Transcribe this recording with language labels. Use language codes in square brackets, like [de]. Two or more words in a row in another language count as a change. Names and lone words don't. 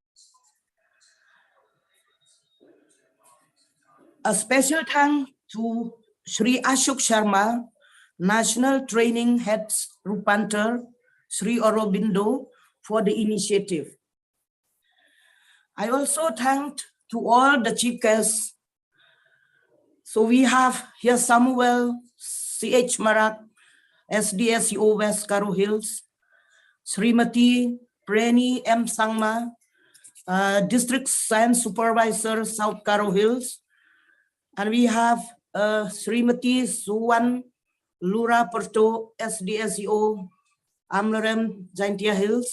[en] A special thanks to Sri Ashok Sharma, National Training Head Rupantar, Sri Aurobindo, for the initiative. I also thank to all the chief guests. So we have here Samuel, C.H. Marak, SDSEO West Karo Hills, Srimati Preni M. Sangma, District Science Supervisor, South Karo Hills. And we have Srimati Suwan Lura Porto, SDSEO, Amlarem, Jaintia Hills.